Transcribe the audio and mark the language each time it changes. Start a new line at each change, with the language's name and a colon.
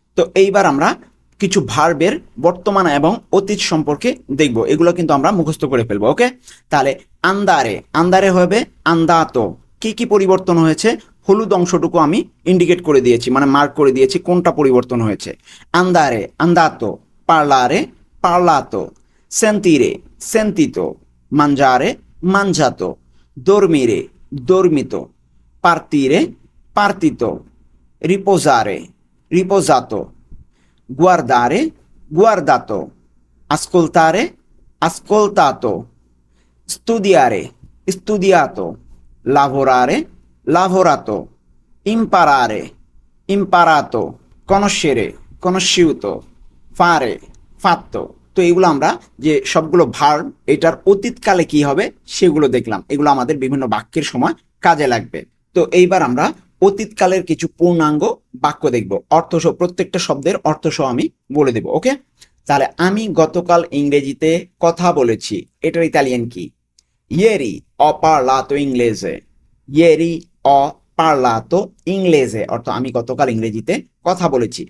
Bangla: তো এইবার আমরা কিছু ভার্বের বর্তমান এবং অতীত সম্পর্কে দেখব, এগুলো কিন্তু আমরা মুখস্থ করে ফেলবো। ওকে, তাহলে আন্দারে, আন্দারে হবে আন্দাতো, কি কি পরিবর্তন হয়েছে, হলুদ অংশটুকু আমি ইন্ডিকেট করে দিয়েছি, মানে মার্ক করে দিয়েছি কোনটা পরিবর্তন হয়েছে।
Italian: আন্দারে আন্দাতো, পার্লারে পার্লাতো, সেন্তিরে সেন্তিতো, mangiare mangiato, dormire dormito, partire partito, riposare riposato, guardare guardato, ascoltare ascoltato, studiare studiato, lavorare lavorato, imparare imparato, conoscere conosciuto, fare fatto।
Bangla: তো এগুলো আমরা যে সবগুলো ভার্ব এটার অতীতকালে কি হবে সেগুলো দেখলাম, এগুলো আমাদের বিভিন্ন বাক্যের সময় কাজে লাগবে। তো এইবার আমরা অতীতকালের কিছু পূর্ণাঙ্গ বাক্য দেখব, অর্থসহ প্রত্যেকটা শব্দের অর্থসহ আমি বলে দেব। ওকে, তাহলে আমি গতকাল ইংরেজিতে কথা বলেছি, এটার ইতালিয়ান কি,
Italian: ইয়েরি ho parlato inglese,
Bangla: Yerry ho parlato inglese অর্থ আমি গতকাল ইংরেজিতে কথা বলেছি।